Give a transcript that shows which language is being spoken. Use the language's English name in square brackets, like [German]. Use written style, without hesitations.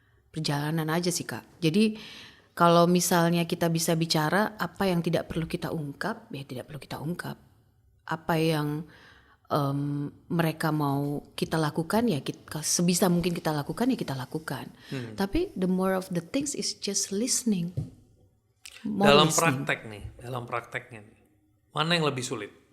[Indonesian] Perjalanan aja sih Kak. Jadi kalau misalnya kita bisa bicara apa yang tidak perlu kita ungkap, ya tidak perlu kita ungkap. Apa yang mereka mau kita lakukan, ya kita, sebisa mungkin kita lakukan, ya kita lakukan. Tapi [English] the more of the things is just listening. [Indonesian] Dalam prakteknya nih, mana yang lebih sulit?